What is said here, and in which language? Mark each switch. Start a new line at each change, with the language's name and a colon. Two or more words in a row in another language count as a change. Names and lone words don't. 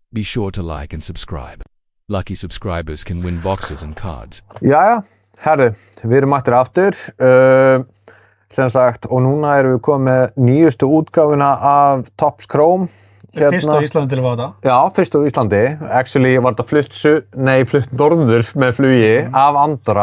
English: Be sure to like and subscribe. Lucky subscribers can win boxes and cards.
Icelandic: Jæja, herru, við erum mættir aftur. Sem sagt, og núna erum við komið með nýjustu útgáfuna af Topps Chrome. Fyrst á Íslandi til að fá þetta? Já, fyrst á Íslandi. Actually var þetta flutt norður með flugi af Andorra.